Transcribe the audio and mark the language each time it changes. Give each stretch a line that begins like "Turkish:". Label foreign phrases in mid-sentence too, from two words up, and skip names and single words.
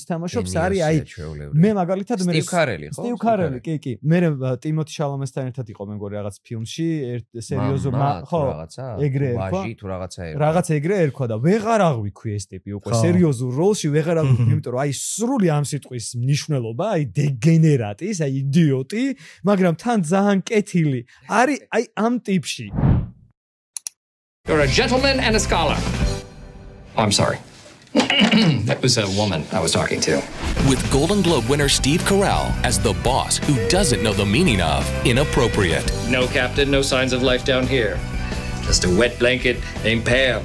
Georgian: თამაშობს არის აი მე მაგალითად მე სტივ კარელი კი მე ტიმოთი შალამესთან ერთად იყო მე მგონი რაღაც ფილმში სერიოზო ხო ეგრე ერქვა რაღაცა ეგრე ერქვა და ვეღარ აღვიქვი ეს ტიპი უკვე სერიოზულ როლში ვეღარ აღვიქვი, იმიტომ რომ აი სრული ამ სიტყვის მნიშვნელობა აი დეგენერატის აი იდიოტი, მაგრამ თან ძალიან კეთილი
English: I am tipsy. You're a gentleman and a scholar. Oh, I'm sorry. That was a woman I was talking to. With Golden Globe winner Steve Carell as the boss who doesn't know the meaning of inappropriate. No captain, no signs of life down here. Just a wet blanket named Pam.